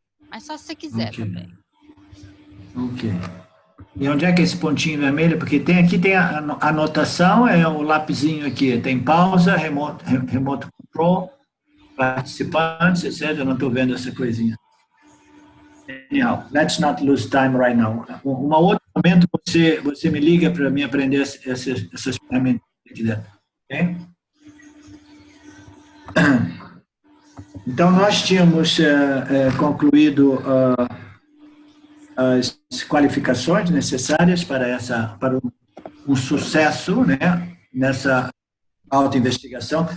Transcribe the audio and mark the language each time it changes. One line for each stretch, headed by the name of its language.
Portuguese: Mas só se você quiser também. Ok. E onde é que é esse pontinho vermelho? Porque aqui tem a anotação, é o lapisinho aqui, tem pausa, remote control, participantes, etc. Eu não estou vendo essa coisinha.
English: Anyhow, let's not lose time right now.
Portuguese: Um outro momento você me liga para mim aprender essas ferramentas aqui dentro. Ok? Então, nós tínhamos concluído as qualificações necessárias para um sucesso, né, nessa autoinvestigação.